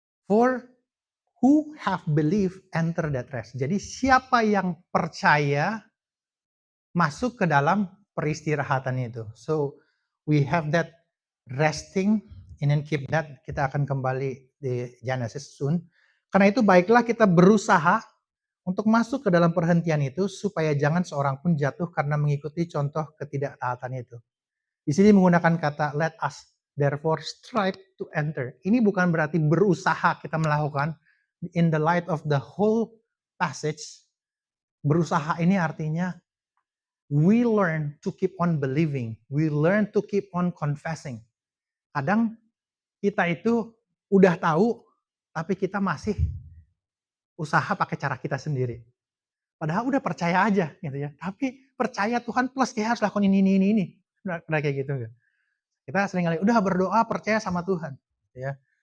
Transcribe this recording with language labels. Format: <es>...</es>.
<en>For who have believed enter that rest.</en> <id>Jadi siapa yang percaya masuk ke dalam peristirahatan itu.</id> <en>So we have that resting and then keep that.</en> <id>Kita akan kembali di Genesis soon. Karena itu baiklah kita berusaha untuk masuk ke dalam perhentian itu supaya jangan seorang pun jatuh karena mengikuti contoh ketidaktaatan itu. Di sini menggunakan kata</id> <en>let us therefore strive to enter.</en> <id>Ini bukan berarti berusaha kita melakukan.</id> <en>In the light of the whole passage,</en> <id>berusaha ini artinya</id> <en>we learn to keep on believing. We learn to keep on confessing.</en> <id>Kadang kita itu udah tahu, tapi kita masih usaha pakai cara kita sendiri. Padahal udah percaya aja gitu ya. Tapi percaya Tuhan plus dia harus lakukan ini. Pernah kayak gitu enggak? Kita sering kali udah berdoa percaya sama Tuhan, ya.</id>